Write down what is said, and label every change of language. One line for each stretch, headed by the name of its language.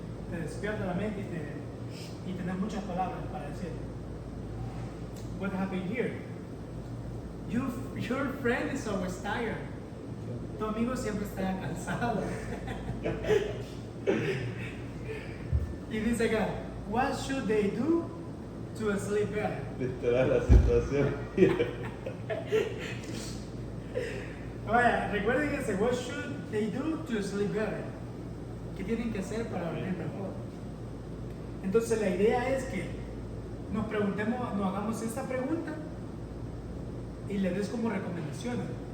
Spanish: Te despierta la mente y tenés muchas palabras para decir.
English: What happened here? Your friend is always tired.
Spanish: Tu amigo siempre está cansado. Y dice acá,
English: what should they do to sleep better?
Spanish: Literal la situación. Vaya, recuerden ese,
English: what should they do to sleep better?
Spanish: ¿Qué tienen que hacer para dormir mejor? Entonces la idea es que nos preguntemos, nos hagamos esta pregunta y le des como recomendaciones.